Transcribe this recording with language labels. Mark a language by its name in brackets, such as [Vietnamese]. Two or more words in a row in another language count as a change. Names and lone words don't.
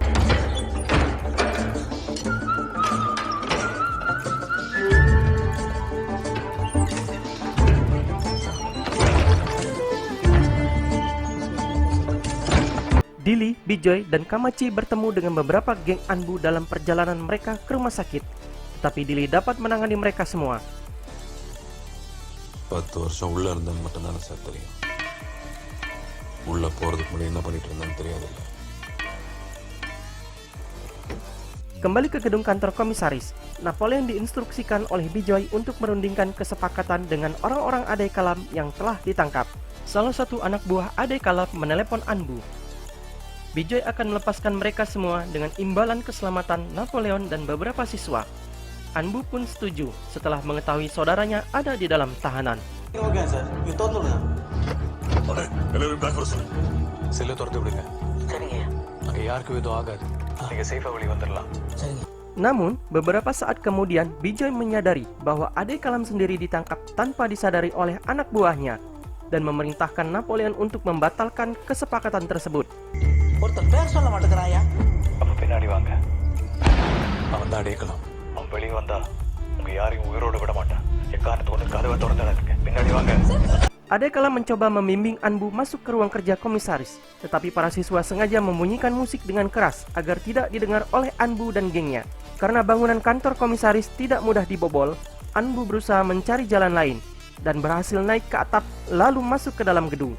[Indonesian] Dili, Bijoy, dan Kamachi bertemu dengan beberapa geng Anbu dalam perjalanan mereka ke rumah sakit. Tapi Dili dapat menangani mereka semua. [Tamil] 10 வருஷம் உள்ள இருந்தேன்னு மட்டும்தானே சார் தெரியும். உள்ள போறதுக்கு முன்னாடி என்ன பண்ணிட்டு இருந்தேன்னு தெரியாதுல்ல. [Indonesian] Kembali ke gedung kantor komisaris, Napoleon diinstruksikan oleh Bijoy untuk merundingkan kesepakatan dengan orang-orang Ade Kalam yang telah ditangkap. Salah satu anak buah Ade Kalam menelepon Anbu. Bijoy akan melepaskan mereka semua dengan imbalan keselamatan Napoleon dan beberapa siswa. Anbu pun setuju setelah mengetahui saudaranya ada di dalam tahanan. [Tamil] செல்லு திறந்து விடுங்க அங்க யாருக்கும் எதுவும் ஆகாது நீங்க சேஃபா வெளியே வந்துடலாம் [Indonesian] Namun, beberapa saat kemudian Bijoy menyadari bahwa Ade Kalam sendiri ditangkap tanpa disadari oleh anak buahnya dan memerintahkan Napoleon untuk membatalkan kesepakatan tersebut. [Tamil] அப்ப பின்னாடி வாங்க அவன் தான் அடையக்கலாம் அவன் வெளியே வந்தா உங்க யாரையும் உயிரோடு விட மாட்டான் எக்காரணத்தை ஒன்று கதவை திறந்துடாதுங்க பின்னாடி வாங்க [Indonesian] Ade Kalam mencoba membimbing Anbu masuk ke ruang kerja komisaris, tetapi para siswa sengaja membunyikan musik dengan keras agar tidak didengar oleh Anbu dan gengnya. Karena bangunan kantor komisaris tidak mudah dibobol, Anbu berusaha mencari jalan lain dan berhasil naik ke atap lalu masuk ke dalam gedung.